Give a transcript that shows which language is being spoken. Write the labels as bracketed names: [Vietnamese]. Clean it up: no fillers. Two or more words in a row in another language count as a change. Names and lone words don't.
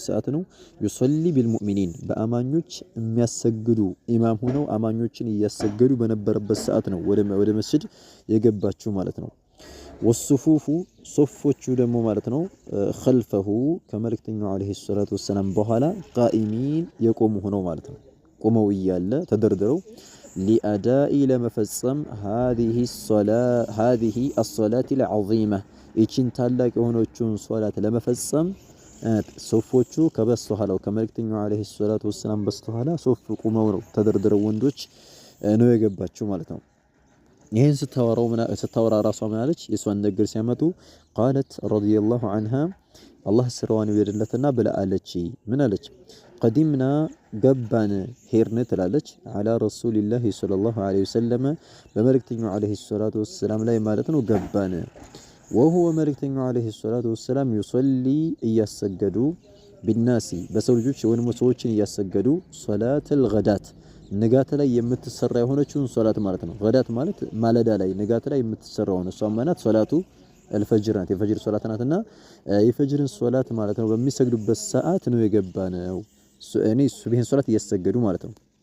[Amharic] ሰዓት ነው። [Arabic] يصلي بالمؤمنين [Amharic] በአማኞች የሚያሰግዱ ኢማም ሆነው አማኞችን እያሰገዱ በነበረበት ሰዓት ነው ወደ መስጂድ የገባችው ማለት ነው። ወሱፉፉ ሶፎቹ ደግሞ ማለት ነው ኸልፈሁ ከመልእክተኛው [Arabic] عليه الصلاة والسلام [Amharic] በኋላ ቃኢሚን የቆሙ ሆነው ማለት ነው። ቆመው እያለ ተደርድረው ሊአዳኢ ለመፈጸም [Arabic] هذه الصلاة العظيمة [Amharic] ይችን ታላቅ የሆነችውን ሶላት ለመፈጸም ሶፎቹ ከበስተኋላው ከመልእክተኛው [Arabic] عليه الصلاة والسلام [Amharic] በስተኋላ ሶፍ ቆመው ነው ተደርድረው ወንዶች ነው የገባችው ማለት ነው። ይሄን ስታወራ ራሷ ምን አለች? የሷን ነገር ሲያመጡ [Arabic] قالت رضي الله عنها [Amharic] አላህ ስራዋን ይወደድለትና ብላ አለች። ምን አለች? ቀዲምና ገባን ሄርን ትላለች [Arabic] على رسول الله صلى الله عليه وسلم [Amharic] በመልእክተኛው [Arabic] عليه الصلاة والسلام [Amharic] ላይ ማለት ነው ገባን وهو መልእክተኛው [Arabic] عليه الصلاة والسلام [Amharic] ይصلي እያሰገዱ ቢናሲ በሰው ልጆች ወይም ሰዎችን እያሰገዱ [Arabic] صلاة الغداة [Amharic] ንጋት ላይ የምትሰራ የሆነችውን ሶላት ማለት ነው። ገዳት ማለት ማለዳ ላይ ንጋት ላይ የምትሰራው ነው። እሷ ማለት [Arabic] صلاة الفجر [Amharic] ናት። የፈጅር ሶላት ናትና የፈጅርን ሶላት ማለት ነው በሚሰግዱበት ሰዓት ነው የገባነው። እኔ ሱብሂን ሶላት እያሰገዱ ማለት ነው።